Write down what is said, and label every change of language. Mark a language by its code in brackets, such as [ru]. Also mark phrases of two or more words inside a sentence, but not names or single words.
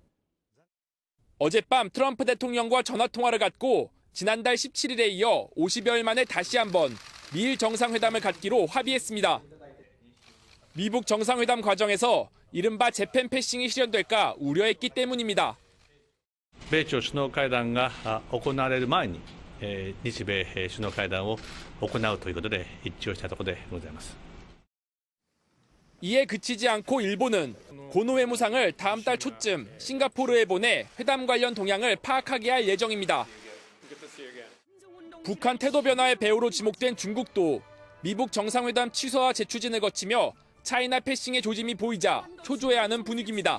[ko] 어젯밤 트럼프 대통령과 전화통화를 갖고 지난달 17일에 이어 50여일 만에 다시 한번 미일 정상회담을 갖기로 합의했습니다. 미북 정상회담 과정에서 이른바 재팬 패싱이 실현될까 우려했기 때문입니다. [ja] 米朝首脳会談が行われる前に日米首脳会談を行うということで一致をしたところでございます。 [ko] 이에 그치지 않고 일본은 고노 외무상을 다음 달 초쯤 싱가포르에 보내 회담 관련 동향을 파악하게 할 예정입니다. 북한 태도 변화의 배후로 지목된 중국도 미북 정상회담 취소와 재추진을 거치며 차이나 패싱의 조짐이 보이자 초조해하는 분위기입니다.